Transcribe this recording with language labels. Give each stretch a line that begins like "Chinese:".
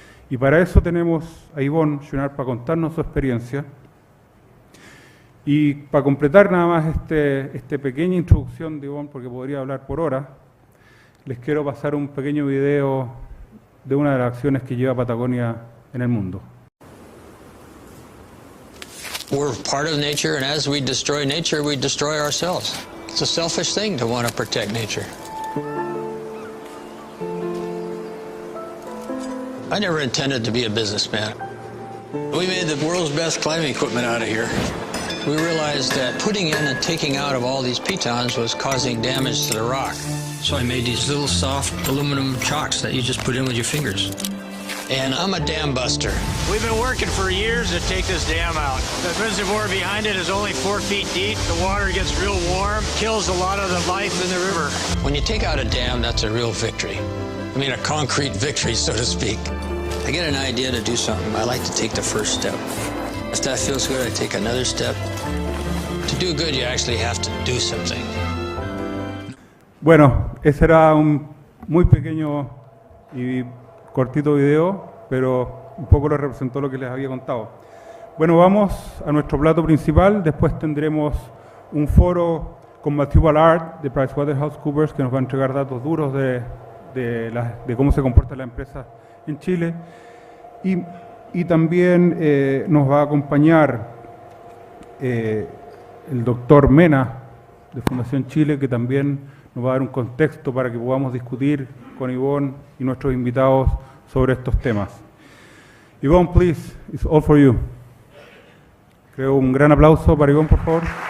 Spanish: Y para eso tenemos a Yvon Chouinard para contarnos su experiencia. Y para completar nada más esta pequeña introducción de Yvon, porque podría hablar por horas, les quiero pasar un pequeño video de una de las acciones que lleva Patagonia en el mundo.
English: We're part of nature, and as we destroy nature, we destroy ourselves. It's a selfish thing to want to protect nature. I never intended to be a businessman. We made the world's best climbing equipment out of here. We realized that putting in and taking out of all these pitons was causing damage to the rock. So I made these little soft aluminum chocks that you just put in with your fingers. And I'm a dam buster. We've been working for years to take this dam out. The reservoir behind it is only 4 feet deep. The water gets real warm, kills a lot of the life in the river. When you take out a dam, that's a real victory. I mean, a concrete victory, so to speak. I get an idea to do something, I like to take the first step. If that feels good, I take another step. To do good, you actually have to do something.
Spanish: Bueno, ese era un muy pequeño y cortito video, pero un poco lo representó lo que les había contado. Bueno, vamos a nuestro plato principal. Después tendremos un foro con Matthew Ballard de PricewaterhouseCoopers, que nos va a entregar datos duros de cómo se comporta la empresa en Chile. Y también nos va a acompañar el doctor Mena de Fundación Chile, que también nos va a dar un contexto para que podamos discutir con Yvon y nuestros invitados sobre estos temas.
English: Yvon, please, it's all for you.
Spanish: Creo un gran aplauso para Yvon, por favor.